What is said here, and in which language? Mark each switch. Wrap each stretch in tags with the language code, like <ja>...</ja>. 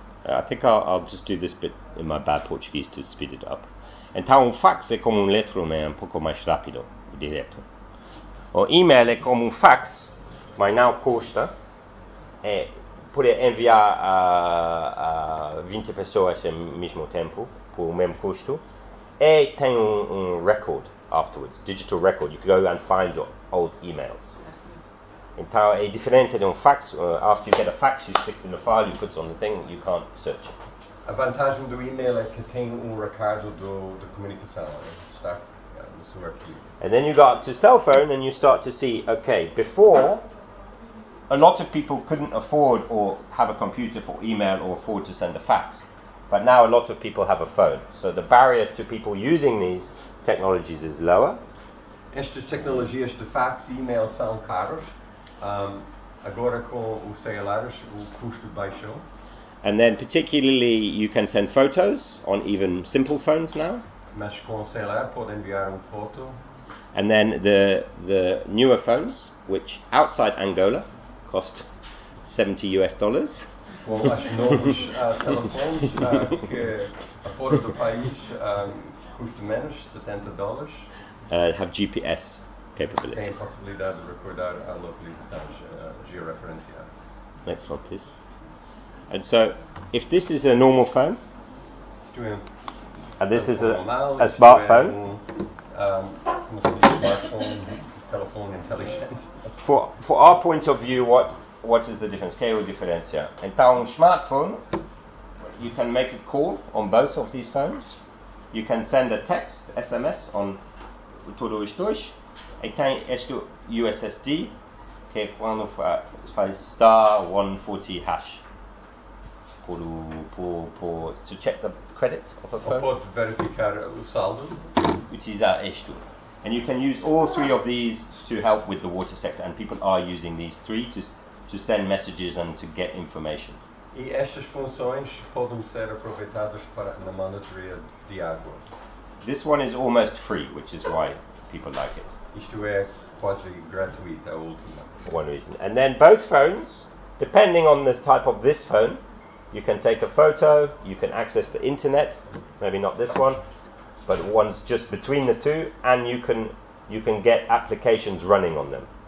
<en>I think I'll just do this bit in my bad Portuguese to speed it up.</en> <pt>Então, um fax é como um letro, mas um pouco mais rápido, direto. O e-mail é como um fax, mas não custa. É, pode enviar a 20 pessoas ao mesmo tempo, por o mesmo custo. E tem um</pt> <en>record afterwards, digital record. You can go and find your old emails.</en> <pt>Então, é diferente de um fax.</pt> <en>After you get a fax, you stick it in the file, you put it on the thing, you can't search it.</en> <pt>A vantagem do e-mail é que tem recado do comunicação, né? Está no seu arquivo.</pt> <en>And then you got up to cell phone and you start to see, okay, before, a lot of people couldn't afford or have a computer for email or afford to send a fax. But now a lot of people have a phone. So the barrier to people using these technologies is lower.</en> <pt>Estas tecnologias de fax e e-mail são caras. Agora com os celulares o custo baixou.</pt> <en>And then particularly you can send photos on even simple phones now.</en> <pt>Mas com o celular pode enviar uma foto.</pt> <en>And then the newer phones, which outside Angola cost $70.</en> <pt>Com as novas telefones que fora do país custa menos, $70.</pt> <en>Have GPS. Capabilities.</en> <pt>Tem a possibilidade de recordar a localização georreferencial.</pt> <en>Next one, please. And so, if this is a normal phone, and this is a smartphone,</en> <pt>telephone intelligent.</pt> <en>For our point of view, what is the difference?</en> <pt>Que é o diferencial? Então, um</pt> <en>smartphone, you can make a call on both of these phones. You can send a text, SMS, on</en> <pt>todos os dois. E tem este USSD, que é quando faz *140# por</pt> <en>to check the credit of a phone.</en> <pt>Ou pode verificar o saldo. Utilizar isto.</pt> <en>And you can use all three of these to help with the water sector, and people are using these three to send messages and to get information.</en> <pt>E estas funções podem ser aproveitadas para na monitoria de água.</pt> <en>This one is almost free, which is why people like it.</en> <pt>Isto é quasi gratuito, a última.</pt> <en>For one reason. And then both phones, depending on the type of this phone, you can take a photo, you can access the internet, maybe not this one, but one's just between the two, and you can get applications running on them.</en>